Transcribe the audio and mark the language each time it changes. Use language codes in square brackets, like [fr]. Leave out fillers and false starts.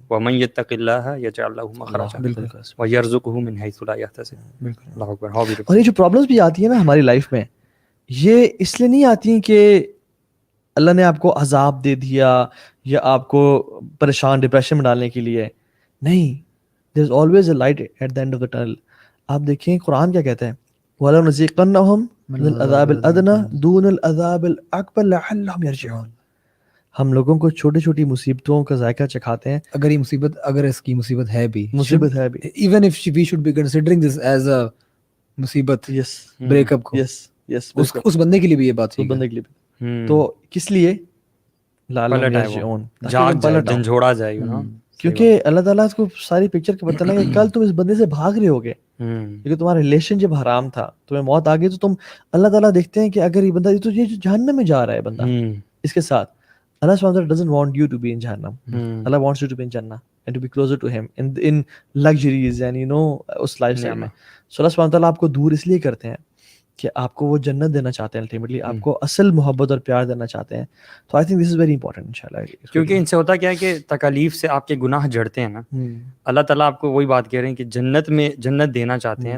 [ar] وَمَن يَتَّقِ اللَّهَ يَجْعَل لَهُ مَخْرَجًا وَيَرْزُقْهُ مِنْ حَيْثُ لَا يَحْتَسِبُ. اللہ اکبر. [ur] اور یہ جو پرابلمس بھی آتی ہیں نا ہماری لائف میں, یہ اس لیے نہیں آتی ہیں کہ اللہ نے آپ کو عذاب دے دیا یا آپ کو پریشان ڈپریشن میں ڈالنے کے لیے. نہیں, [en] there is always a light at the end of the tunnel. [ur] آپ دیکھیں قرآن کیا کہتا ہے, [ar] وَلَنُذِيقَنَّهُم مِّنَ الْعَذَابِ الْأَدْنَىٰ دُونَ الْعَذَابِ الْأَكْبَرِ لَعَلَّهُمْ يَرْجِعُونَ. [ur] ہم لوگوں کو چھوٹی چھوٹی مصیبتوں کا ذائقہ چکھاتے ہیں. اگر یہ مصیبت, اگر اس کی مصیبت ہے بھی, مصیبت ہے بھی, [en] even if we should be considering this as a [ur] مصیبت, [en] yes [ur] بریک اپ کو, [en] yes yes, [ur] اس بندے کے لیے بھی یہ بات اس بندے کے لیے تو کس لیے [ar] لعلہم یرجعون, [ur] جھنجھوڑا جائے گا. کیونکہ اللہ تعالیٰ کو ساری پکچر کا پتہ لگا کہ کل تم اس بندے سے بھاگ رہے ہوگے کیونکہ تمہارا ریلیشن جب حرام تھا, تمہیں موت آ گئی, تو تم اللہ تعالیٰ دیکھتے ہیں کہ اگر یہ بندہ, تو یہ جہنم میں جا رہا ہے بندہ اس کے ساتھ, [en] Allah subhanahu wa ta'ala doesn't want you to be in Jahannam. Allah wants you to be in Jannah and to be closer to him in luxuries and you know [ur] اس life style میں. So Allah subhanahu wa ta'ala آپ کو دور اس لیے کرتے ہیں کہ آپ کو وہ جنت دینا چاہتے ہیں, الٹیمیٹلی آپ کو اصل محبت اور پیار دینا چاہتے ہیں. [en] تو I think this is very important انشاءاللہ, [ur] کیونکہ ان سے ہوتا کیا ہے کہ تکالیف سے آپ کے گناہ جڑتے ہیں نا. اللہ تعالیٰ آپ کو وہی بات کہہ رہے ہیں کہ جنت میں جنت دینا چاہتے ہیں.